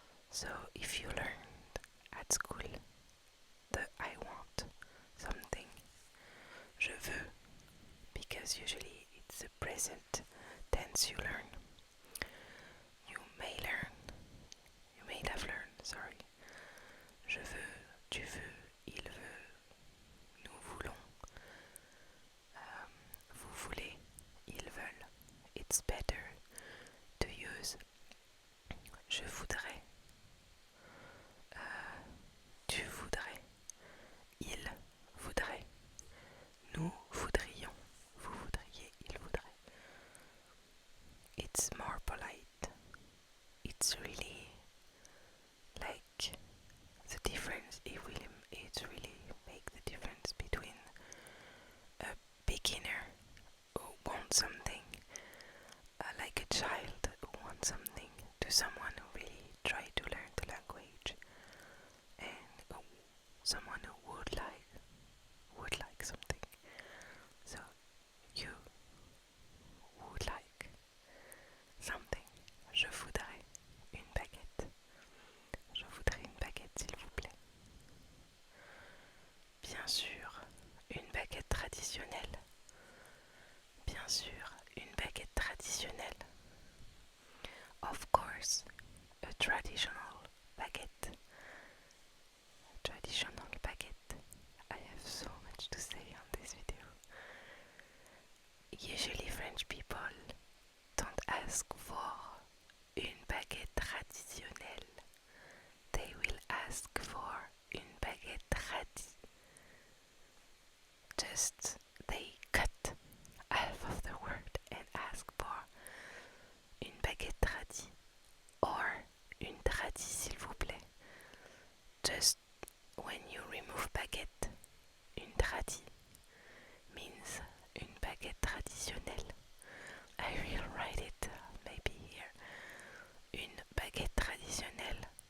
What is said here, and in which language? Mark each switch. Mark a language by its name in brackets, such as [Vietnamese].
[English] So if you learned at school the I want something, [French] je veux, [English] because usually it's the present tense you learn. You may have learned, sorry. [French] Je veux, tu veux, il veut, nous voulons, vous voulez, ils veulent. [English] It's better to use [French] je voudrais, tu voudrais, il voudrait, nous voudrions, vous voudriez, il voudrait. [English] It's more polite. It's really like the difference. It really make the difference between a beginner who wants something, like a child who wants something, to someone who really try to learn the language, and someone who would like something. So you would like something. [French] Je voudrais une baguette. Je voudrais une baguette, s'il vous plaît. Bien sûr, une baguette traditionnelle. Bien sûr, une baguette traditionnelle. [English] Of course, a traditional baguette. Traditional baguette. I have so much to say on this video. Usually French people don't ask for [French] une baguette traditionnelle. [English] They will ask for [French] une baguette tradi. [English] Just they cut half of the word and ask for [French] une baguette tradi [English] or [French] une tradi s'il vous plaît. [English] Just when you remove baguette, [French] une tradi [English] means [French] une baguette traditionnelle. [English] I will write it maybe here. [French] Une baguette traditionnelle.